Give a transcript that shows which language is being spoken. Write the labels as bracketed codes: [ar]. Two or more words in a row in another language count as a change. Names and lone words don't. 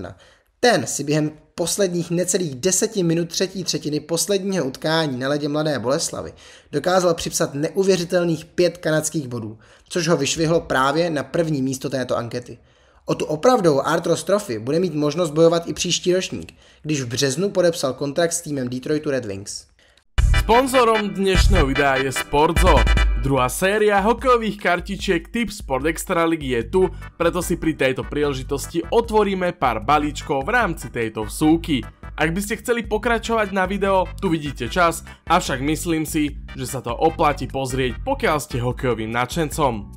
[cs] Ten si během posledních necelých 10 minut třetí třetiny posledního utkání na ledě Mladé Boleslavi dokázal připsat neuvěřitelných 5 kanadských bodů, což ho vyšvihlo právě na první místo této ankety. O tu opravdovou Artros Trophy bude mít možnost bojovat i příští ročník, když v březnu podepsal kontrakt s týmem Detroitu Red Wings. [sk] Sponzorom dnešného videa je Sportzo. Druhá séria hokejových kartičiek Tip Sport Extraligy je tu, preto si pri tejto príležitosti otvoríme pár balíčkov v rámci tejto vsúky. Ak by ste chceli pokračovať na video, tu vidíte čas, avšak myslím si, že sa to oplatí pozrieť, pokiaľ ste hokejovým nadšencom.